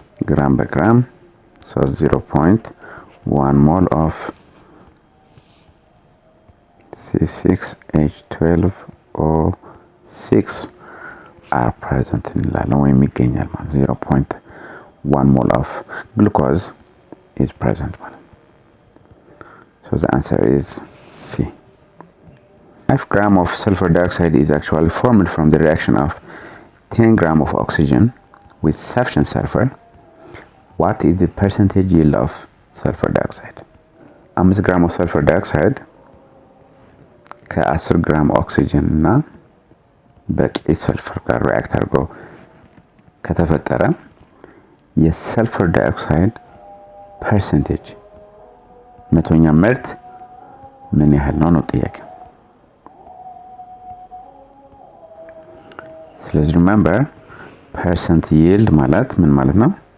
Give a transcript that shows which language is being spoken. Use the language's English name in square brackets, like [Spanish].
[Amharic] ግራም በግራም 0.1 ሞል ኦፍ C6H12O6 are present እንላለን ወይም ይገኛል ማለት 0.1 ሞል ኦፍ ግሉኮዝ is present ማለት so the answer is C. [English] 5 gram of sulfur dioxide is actually formed from the reaction of 10 gram of oxygen with sufficient sulfur. What is the percentage yield of sulfur dioxide? [Amharic] 5 gram of sulfur dioxide ከ10 ግራም ኦክሲጅን እና በቂ ሰልፈር ጋር ሪአክት አድርጎ ከተፈጠረ የሰልፈር ዳይኦክሳይድ ፐርሰንቴጅ መቶኛ ምርት ምን ያህል ነው ጥያቄ። ስለዚህ remember percent yield ማለት ምን ማለት ነው?